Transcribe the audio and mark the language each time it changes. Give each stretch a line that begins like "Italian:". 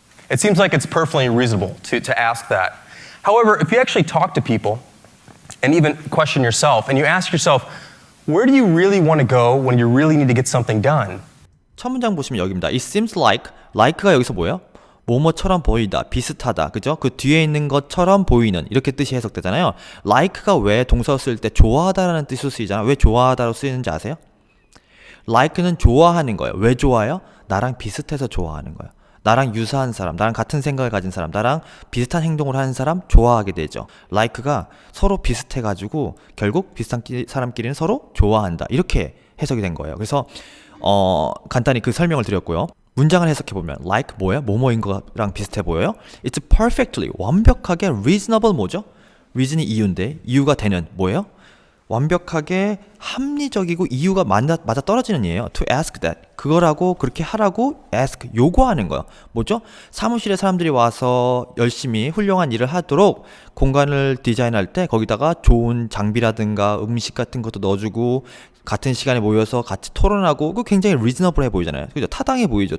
English: It seems like it's perfectly reasonable to ask that. However, if you actually talk to people and even question yourself and you ask yourself, where do you really want to go when you really need to get something done?
Korean: 첫 문장 보시면 여기입니다.
English: It seems like
Korean: 가 여기서 뭐예요? 뭐뭐처럼 보이다, 비슷하다, 그죠? 그 뒤에 있는 것처럼 보이는 이렇게 뜻이 해석되잖아요. like가 왜 동사 쓸 때 좋아하다라는 뜻으로 쓰이잖아요. 왜 좋아하다로 쓰이는지 아세요? like는 좋아하는 거예요. 왜 좋아요? 나랑 비슷해서 좋아하는 거예요. 나랑 유사한 사람, 나랑 같은 생각을 가진 사람, 나랑 비슷한 행동을 하는 사람 좋아하게 되죠. like가 서로 비슷해가지고 결국 비슷한 사람끼리는 서로 좋아한다. 이렇게 해석이 된 거예요. 그래서 간단히 그 설명을 드렸고요. 문장을 해석해보면 like 뭐예요? 뭐뭐인 거랑 비슷해 보여요?
English: It's perfectly
Korean: 완벽하게
English: reasonable
Korean: 뭐죠? reason이 이유인데 이유가 되는 뭐예요? 완벽하게 합리적이고 이유가 맞아 떨어지는 예예요.
English: To ask that
Korean: 그거라고 그렇게 하라고 ask 요구하는 거예요. 뭐죠? 사무실에 사람들이 와서 열심히 훌륭한 일을 하도록 공간을 디자인할 때 거기다가 좋은 장비라든가 음식 같은 것도 넣어주고 같은 시간에 모여서 같이 토론하고 그 굉장히 reasonable해 보이잖아요. 그죠? 타당해 보이죠.